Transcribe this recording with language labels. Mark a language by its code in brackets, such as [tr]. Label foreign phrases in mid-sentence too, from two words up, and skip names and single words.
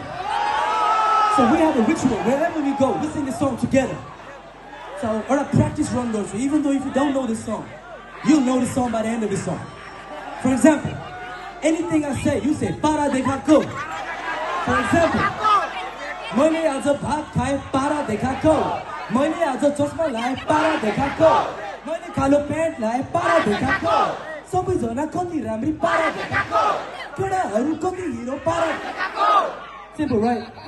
[en] So we have a ritual. Wherever we go, we sing this song together. So, or a practice run goes. Even though if you don't know this song, you'll know this song by the end of the song. For example, anything I say, you say [ne] पारा दे खाको. [en] For example, [ne] मैले आज भात खाए पारा देखाको मैले आज चस्मा लाए पारा देखाको मैले कालो प्यान्ट लाए पारा देखाको सबैजना कति राम्री पारा देखाको केटाहरू कति हिरो पारा देखाको [en] Simple, right?